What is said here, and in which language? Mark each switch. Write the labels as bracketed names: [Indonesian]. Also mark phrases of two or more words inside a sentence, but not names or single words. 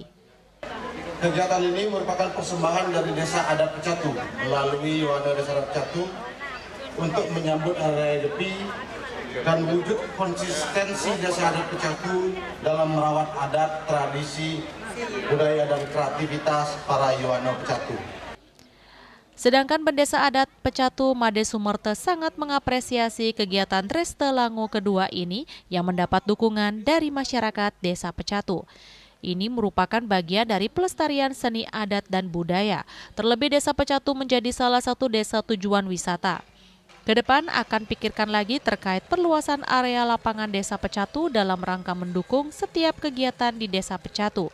[Indonesian] Kegiatan ini merupakan persembahan dari Desa Adat Pecatu melalui Yuwana Desa Adat Pecatu untuk menyambut Hari Raya Nyepi dan wujud konsistensi Desa Adat Pecatu dalam merawat adat, tradisi, budaya, dan kreativitas para Yuwana Pecatu. Sedangkan Pendesa Adat Pecatu Made Sumerte sangat mengapresiasi kegiatan Dreste Lango kedua ini yang mendapat dukungan dari masyarakat Desa Pecatu. Ini merupakan bagian dari pelestarian seni adat dan budaya. Terlebih Desa Pecatu menjadi salah satu desa tujuan wisata. Kedepan akan pikirkan lagi terkait perluasan area lapangan Desa Pecatu dalam rangka mendukung setiap kegiatan di Desa Pecatu.